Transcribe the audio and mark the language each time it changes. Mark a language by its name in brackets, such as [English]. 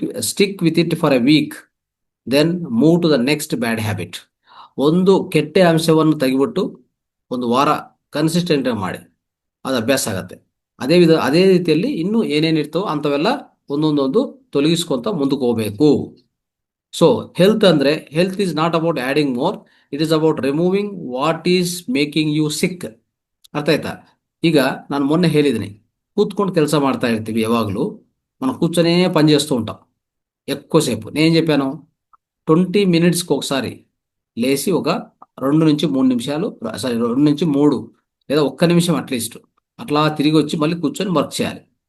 [English] Stick with it for a week, then move to the next bad habit. [Kannada] ಒಂದು ಕೆಟ್ಟ ಅಂಶವನ್ನು ತೆಗಿಬಿಟ್ಟು ಒಂದು ವಾರ ಕನ್ಸಿಸ್ಟೆಂಟ್ ಮಾಡಿ, ಅದು ಅಭ್ಯಾಸ ಆಗತ್ತೆ. ಅದೇ ರೀತಿಯಲ್ಲಿ ಇನ್ನೂ ಏನೇನಿರ್ತವೋ ಅಂಥವೆಲ್ಲ ಒಂದೊಂದೊಂದು ತೊಲಗಿಸ್ಕೊಂತ ಮುಂದಕ್ಕೆ ಹೋಗ್ಬೇಕು. ಸೊ ಹೆಲ್ತ್ ಅಂದರೆ, [English] Health is not about adding more, it is about removing what is making you sick. [Kannada] ಅರ್ಥ ಆಯ್ತಾ? ಈಗ ನಾನು ಮೊನ್ನೆ ಹೇಳಿದ್ದೀನಿ, కూర్చుని ಕೆಲಸ ಮಾಡ್ತಾ ఇర్ತೀವಿ ಯಾವಾಗಲೂ, [Telugu] మనం కూర్చొనే పని చేస్తూ ఉంటాం ఎక్కువసేపు. నేను చెప్పాను 20 మినిట్స్కి ఒకసారి లేచి ఒక 2 నుంచి 3 నిమిషాలు, సారీ 2 నుంచి 3 లేదా 1 నిమిషం అట్లీస్ట్ అట్లా తిరిగి వచ్చి మళ్ళీ కూర్చొని వర్క్ చేయాలి.